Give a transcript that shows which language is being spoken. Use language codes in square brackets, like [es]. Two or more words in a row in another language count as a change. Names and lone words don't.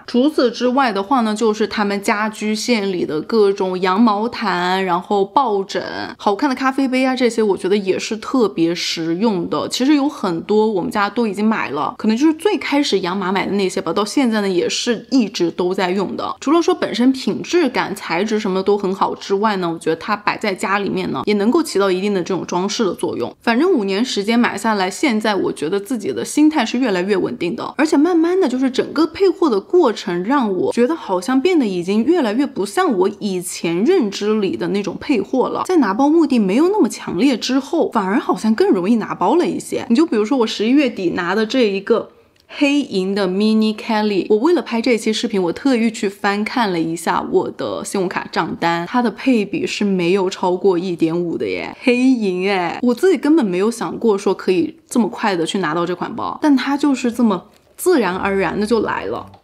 [zh] 除此之外的話呢，就是他們家居線裡的各種羊毛毯，然後抱枕，好看的咖啡杯啊，這些我覺得也是特別實用的。其實有很多我們家都已經買了，可能就是最開始養馬買的那些吧，到現在呢也是一直都在用的。除了說本身品質感、材質什麼都很好之外呢，我覺得它擺在家裡面呢，也能夠起到一定的這種裝飾的作用。反正5年時間買下來，現在我覺得自己的心態是越來越穩定的，而且慢慢的就是整個配貨的過程讓我覺得好像變得已經越來越不像我以前認知裡的那種配貨了。在拿包目的沒有那麼強烈之後，反而好像更容易拿包了一些。你就比如說我11月底拿的這一個黑銀的 Mini Kelly， 我為了拍這期視頻，我特意去翻看了一下我的信用卡賬單，它的配比是沒有超過 1.5 的耶，黑銀哎，我自己根本沒有想過說可以這麼快的去拿到這款包，但它就是這麼自然而然的就來了。